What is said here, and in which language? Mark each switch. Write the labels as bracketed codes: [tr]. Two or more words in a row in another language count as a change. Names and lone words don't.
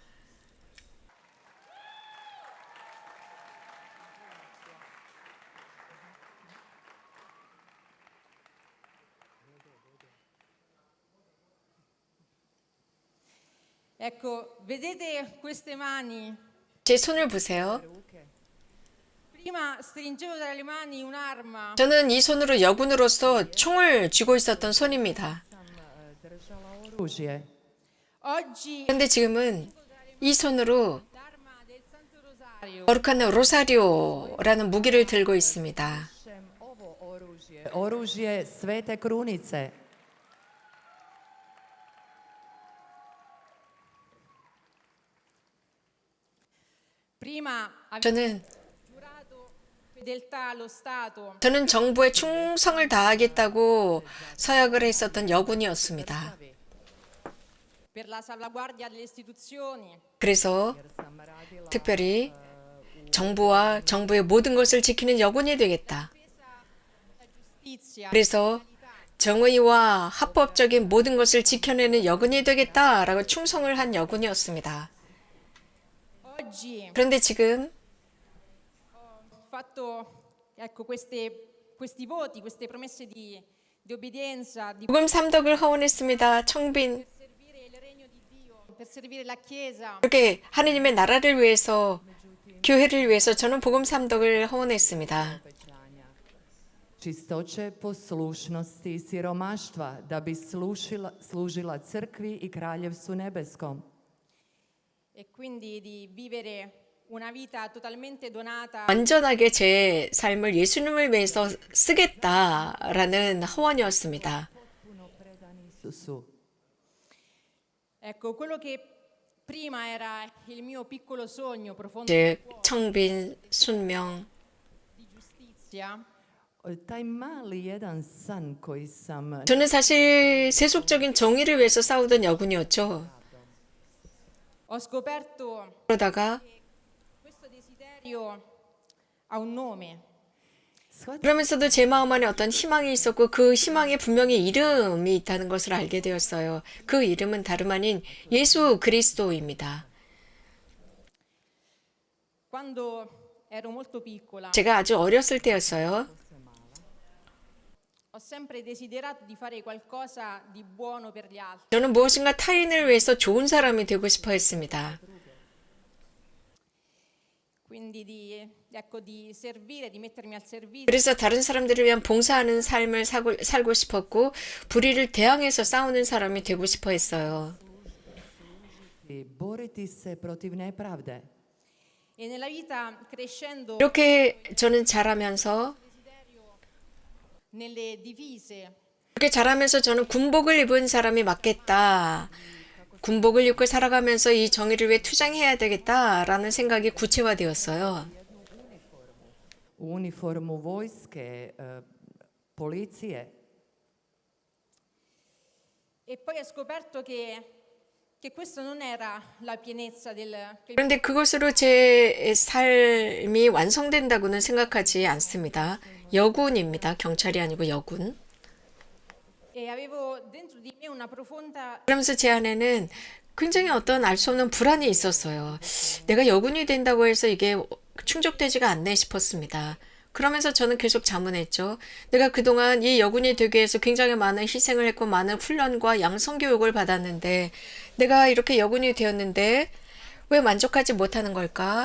[it] Ecco, vedete queste mani? [ko] 제 손을 보세요. [it] Prima stringevo tra le mani un'arma, [ko] 저는 이 손으로 여군으로서 총을 쥐고 있었던 손입니다. [hr] Držala oružje. [it] oggi [ko] 그런데 지금은 이 손으로 [it] l'arma del Santo Rosario. [ko] 거룩한 로사리오라는 무기를 들고 있습니다. [hr] Šem ovo oružje. Oružje Svete Krunice. [it] Prima avevo [ko] 저는 [it] giurato fedeltà allo Stato, [ko] 저는 정부에 충성을 다하겠다고 서약을 했었던 여군이었습니다. [it] per la salvaguardia delle istituzioni, [ko] 그래서 [hr] Sam radila [ko] 특별히 정부와 정부의 모든 것을 지키는 여군이 되겠다. [it] giustizia, [ko] 그래서 정의와 합법적인 모든 것을 지켜내는 여군이 되겠다라고 충성을 한 여군이었습니다. [it] oggi [ko] 그런데 지금 [it] ho fatto ecco, questi voti, queste promesse di obbedienza, di [ko] 복음 삼덕을 허원했습니다. 청빈 [it] servire il regno di Dio, per servire la Chiesa. [ko] 이렇게 하느님의 나라를 위해서 교회를 위해서 저는 복음 삼덕을 허원했습니다. [hr] obećanja. Čistoće, poslušnosti i siromaštva da bi služila crkvi i kraljevstvu nebeskom. [it] E quindi di vivere una vita totalmente donata [ko] 완전하게 제 삶을 예수님을 위해서 쓰겠다라는 허원이었습니다. [hr] Puno predani Isusu. [it] ecco quello che prima era il mio piccolo sogno profondo [ko] 즉 청빈, 순명 [it] di giustizia, [hr] Taj mali jedan san koji sam [ko] 저는 사실 세속적인 정의를 위해서 싸우던 여군이었죠. [it] ho scoperto [ko] 그러다가 [it] questo desiderio ha un nome. [hr] shvatila [ko] 그러면서도 제 마음 안에 어떤 희망이 있었고 그 희망에 분명히 이름이 있다는 것을 알게 되었어요. 그 이름은 다름 아닌 예수 그리스도입니다. [it] Quando ero molto piccola [ko] 제가 아주 어렸을 때였어요. [it] ho sempre desiderato di fare qualcosa di buono per gli altri. [ko] 저는 무엇인가 타인을 위해서 좋은 사람이 되고 싶어 했습니다. [it] Quindi di servire, di mettermi al servizio [ko] 그래서 다른 사람들을 위한 봉사하는 삶을 살고 싶었고 불의를 대항해서 싸우는 사람이 되고 싶어 했어요. [hr] i boriti se protiv nepravde. [it] e nella vita crescendo [ko] 이렇게 저는 자라면서 [it] nelle divise [ko] 이렇게 자라면서 저는 군복을 입은 사람이 맞겠다. 군복을 입고 살아가면서 이 정의를 위해 투쟁해야 되겠다라는 생각이 구체화되었어요. [hr] Uniformu vojske, policije. [it] e poi ho scoperto che questo non era la pienezza che [ko] 그런데 그것으로 제 삶이 완성된다고는 생각하지 않습니다. 여군입니다. 경찰이 아니고 여군. [it] e avevo dentro di me una profonda [ko] 그러면서 제 안에는 굉장히 어떤 알 수 없는 불안이 있었어요. 내가 여군이 된다고 해서 이게 충족되지가 않네 싶었습니다. 그러면서 저는 계속 자문했죠. 내가 그동안 이 여군이 되기 위해서 굉장히 많은 희생을 했고 많은 훈련과 양성 교육을 받았는데 내가 이렇게 여군이 되었는데 왜 만족하지 못하는 걸까?